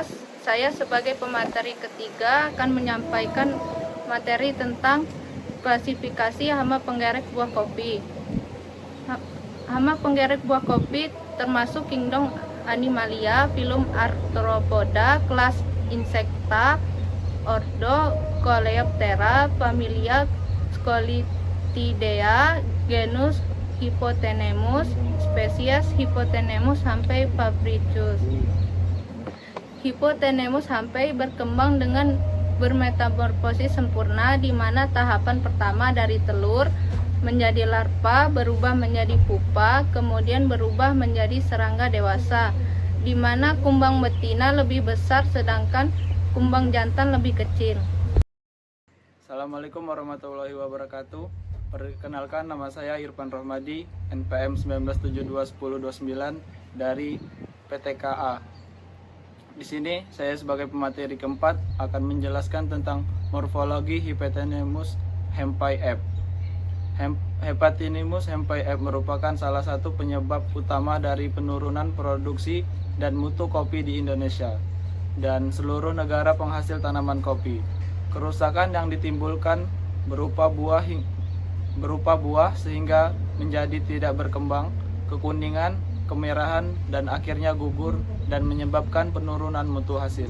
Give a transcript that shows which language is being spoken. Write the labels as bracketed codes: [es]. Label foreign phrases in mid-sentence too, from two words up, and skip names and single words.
[id] Saya sebagai pemateri ketiga akan menyampaikan materi tentang klasifikasi hama penggerek buah kopi. Hama penggerek buah kopi termasuk kingdom Animalia, filum Arthropoda, kelas Insecta, ordo Coleoptera, familia Scolitidea, genus Hypothenemus, spesies Hypothenemus hampeifabricus. Hypothenemus hampei berkembang dengan bermetamorfosis sempurna, di mana tahapan pertama dari telur menjadi larva, berubah menjadi pupa, kemudian berubah menjadi serangga dewasa, di mana kumbang betina lebih besar sedangkan kumbang jantan lebih kecil. [ar] السلام عليكم ورحمة الله وبركاته. [id] Perkenalkan, nama saya Irfan Rohmadi, NPM 19721029 dari PTKA. Di sini saya sebagai pemateri keempat akan menjelaskan tentang morfologi Hypothenemus hampeifer. Hypothenemus hampeifer merupakan salah satu penyebab utama dari penurunan produksi dan mutu kopi di Indonesia dan seluruh negara penghasil tanaman kopi. Kerusakan yang ditimbulkan berupa buah sehingga menjadi tidak berkembang, kekuningan, kemerahan, dan akhirnya gugur dan menyebabkan penurunan mutu hasil.